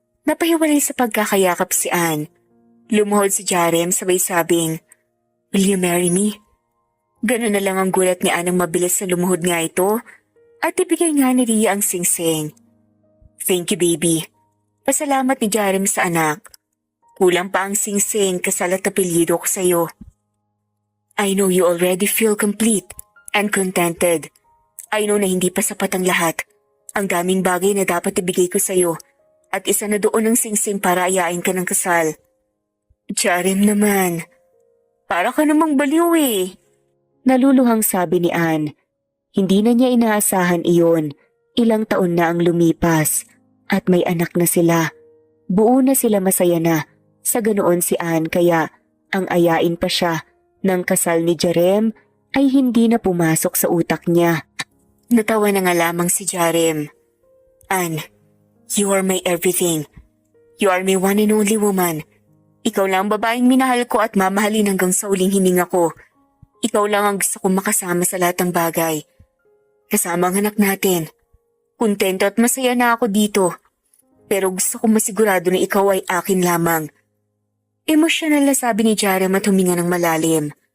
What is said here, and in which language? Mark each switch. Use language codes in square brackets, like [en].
[tl] Napahiwalay sa pagkakayakap si Ann. Lumuhod si Jarem sabay sabing, [en] Will you marry me? [tl] Ganun na lang ang gulat ni Ann nang mabilis na lumuhod nga ito at ibigay nga ni Ria ang singsing. [en] Thank you, baby. [tl] Pasalamat ni Jarem sa anak. Kulang pa ang singsing kasal at apelyido ko sa'yo. [en] I know you already feel complete and contented. I know [tl] na hindi pa sapat ang lahat. Ang daming bagay na dapat ibigay ko sa'yo at isa na doon ang singsing para ayain ka ng kasal. Jarem naman. Para ka namang baliw eh. Naluluhang sabi ni Ann. Hindi na niya inaasahan iyon. Ilang taon na ang lumipas at may anak na sila. Buo na sila, masaya na. Sa ganoon si Ann kaya ang ayain pa siya ng kasal ni Jarem ay hindi na pumasok sa utak niya. Natawa na nga lamang si Jarem. [en] Ann, you are my everything. You are my one and only woman. [tl] Ikaw lang ang babaeng minahal ko at mamahalin hanggang sa uling hininga ko. Ikaw lang ang gusto kong makasama sa lahat ng bagay. Kasama ang anak natin. Kontento at masaya na ako dito. Pero gusto kong masigurado na ikaw ay akin lamang. Emosyonal na sabi ni Jarem at huminga ng malalim.